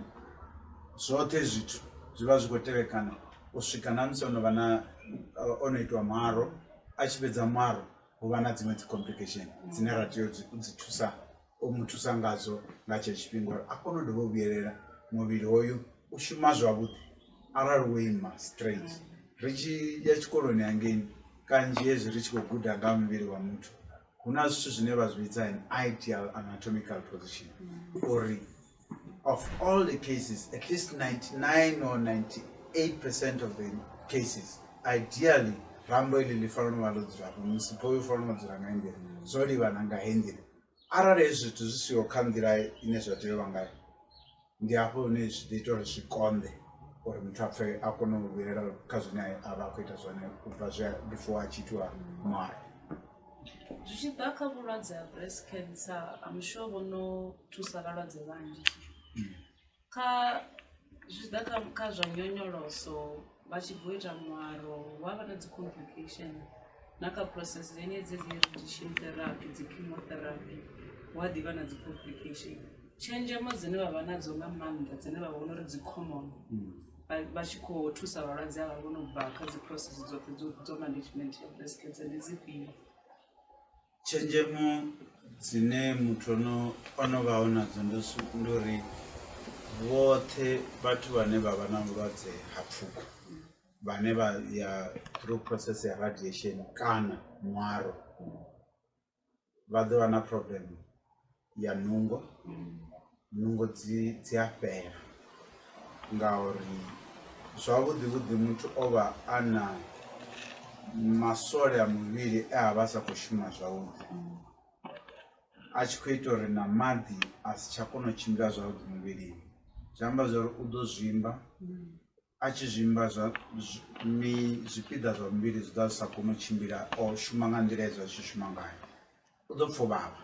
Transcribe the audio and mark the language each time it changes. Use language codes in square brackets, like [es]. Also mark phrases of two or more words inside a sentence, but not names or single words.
[ve] Zwoṱhe zwithu zwi vha zwi khou tevhekana u swika na musi ono itiwa muaro a tshi fhedza muaro hu vha na dziṅwe dzi complication dzine ra tea u dzi thusa u mu thusa ngazo nga tshe tshifhinga uri a kone u dovha u vhuyelela muvhili hoyu u shuma zwavhuḓi. Arali wo ima straight ri tshi ya tshikoloni hangeini kanzhi hezwi ri tshi khou guda nga muvhili wa muthu hu na zwithu zwine vha zwi vhidza [en] an ideal anatomical position [ve] uri [en] of all the cases at least 99 or 98% of the cases ideally [ve] rambo ili ḽi fanela u vha ḽo dzulapo musipo uyu fanela u dzula nga nḓila zwo livhana nga heyi nḓila. Arali hezwi zwithu zwi siho kha nḓila ine zwa tea u vha ngayo ndi hafho hune zwi ḓo ita uri zwi konḓe uri muthu a pfhe a kone u vhuyelela kha zwine a vha a khou ita zwone u bva before a tshi itiwa muaro. Zwi tshi ḓa kha vhulwadze ha [en] breast cancer I'm sure [ve] vho no thusa vhalwadze vhanzhi zwi ḓa kha zwa nyonyoloso vha tshi bvo ita muaro wa vha na dzi complication naka process dzenedzi dze- [en] radiation therapy [ve] dze-chemotherapy wadiva na dzi-complication tshenzhemo dzine vha vha nadzo nga maanḓa dzine vha vhona uri dzi-common vha tshi khou thusa vhalwadze avha vho no bva kha dzi process dzoṱhe dzo management ya [en] breast cancer [ve] ndi dzifhio? Tshenzhemo dzine muthu ono vha nadzo ndi uri vhoṱhe vhathu vhane vha vha na vhulwadze ha pfuko vhane vha ya [en] through process [ve] ya radiation kana ṅwaro vha ḓo vha na problem ya nungo dzi a fhela ngauri zwavhuḓi muthu o vha a na masole a muvhili a vha sa khou shuma zwavhuḓi a tshi khou ita uri na maḓi a si tsha kona u tshimbila zwavhuḓi muvhilini zwi amba zwori u ḓo zwimba a tshi zwimba zwipiḓa zwa muvhili zwi ḓa zwi sa kona u tshimbila o shuma nga nḓila ezwo a tshi shuma ngayo u ḓo pfha u vhavha.